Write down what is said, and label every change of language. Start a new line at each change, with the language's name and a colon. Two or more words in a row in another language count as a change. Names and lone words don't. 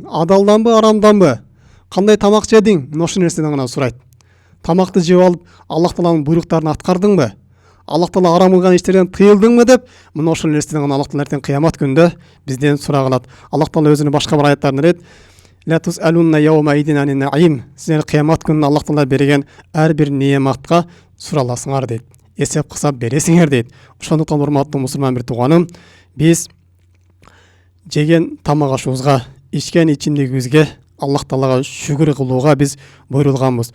Kyrgyz: Адалданбы, арамданбы? Кандай тамак жедиң? Мына ошол нерседен гана сурайт. Тамакты жеп алып Аллах Тааланын буйруктарын аткардыңбы? Аллах Таала арам кылган иштерден тыйылдыңбы деп, мына ошол нерседен гана Аллах Таала эртең кыямат күндө бизден сурагылат. Аллах Таала өзүнүн башка бир аяттарында дейт:
Arabic: "لا تسألن يومئذ عن النعيم."
Kyrgyz: Силер кыямат күнү Аллах Таала берген ар бир неаматка сураласыңар дейт. Эсеп кысап бересиңер дейт. Ошондуктан урматтуу мусулман бир тууганым, биз жеген тамак ашыбызга, ичкен ичимдигибизге Аллах Таалага шүгүр кылууга биз буйрулганбыз.